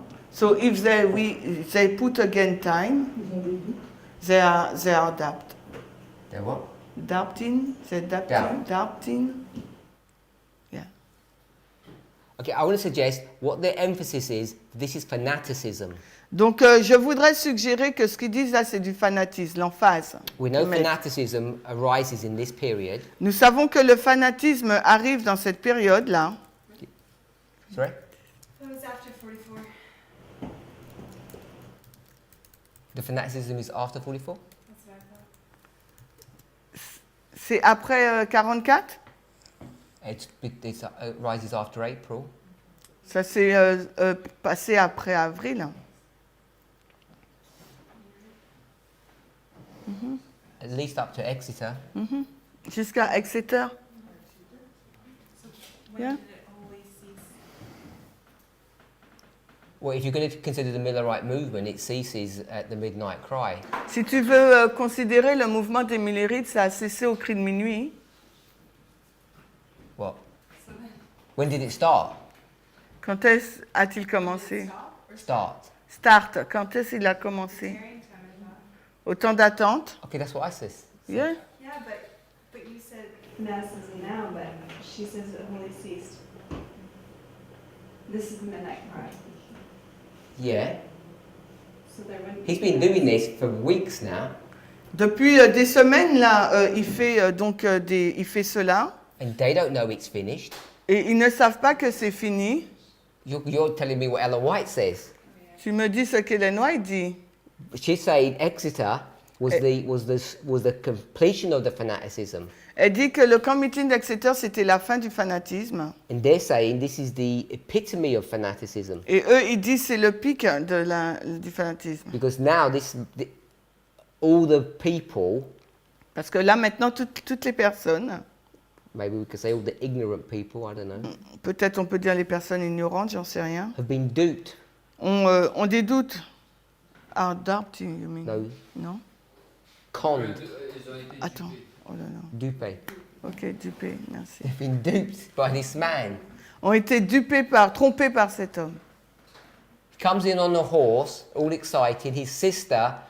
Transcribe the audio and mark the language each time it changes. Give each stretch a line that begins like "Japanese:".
English: So if they put again time, they are doubt. They're what? Doubting, Doubt. doubting. Yeah. Okay, I want to suggest what their emphasis is. This is fanaticism.
French: Donc, je voudrais suggérer que ce qu'ils disent là, c'est du fanatisme, l'emphase.
English: We know
French: Qu'ils mettent.
English: fanaticism arises in this period.
French: Nous savons que le fanatisme arrive dans cette période-là.
English: Sorry? That was after 44. The fanaticism is after 44? That's what I thought.
French: C'est après 44?
English: It rises after April.
French: Ça s'est passé après avril.
English: At least up to Exeter.
French: Jusqu'à Exeter.
English: When Yeah. did it only cease? Well, if you're going to consider the Millerite movement, it ceases at the midnight cry.
French: Si tu veux considérer le mouvement des Millerites, ça a cessé au cri de minuit.
English: What? When did it start?
French: Quand est-ce a-t-il commencé?
English: Start. Start.
French: Quand est-ce qu'il a commencé?
English: Hearing time, I thought.
French: Au temps d'attente.
English: Okay, that's what I said. Yeah. Yeah, but you said Mass is now, but she says it wholly ceased. This is the midnight cry. Yeah. So there wouldn't He's be been doing this for weeks now,
French: Depuis des semaines, là, il fait il fait cela.
English: and they don't know it's finished.
French: Et ils ne savent pas que c'est fini.
English: You're telling me what Ellen White says.
French: Tu me dis ce qu'Hélène White dit.
English: She's saying Exeter was the completion of the fanaticism,
French: Elle dit que le camp meeting d'Exeter, c'était la fin du fanatisme.
English: and they're saying this is the epitome of fanaticism,
French: Et eux, ils disent c'est le pic du fanatisme.
English: because now all the people,
French: Parce que là, maintenant, toutes les personnes,
English: maybe we could say all the ignorant people, I don't know,
French: peut-être on peut dire les personnes ignorantes, j'en sais rien,
English: have been duped.
French: ont des doutes.
English: Ah, doubting, you mean? No,
French: Non?
English: conned,
French: Attends. Oh là là. dupé. Ok, dupé, merci.
English: They've been duped by this man.
French: Ont été trompés par cet homme.
English: He comes in on a horse, all excited. His sister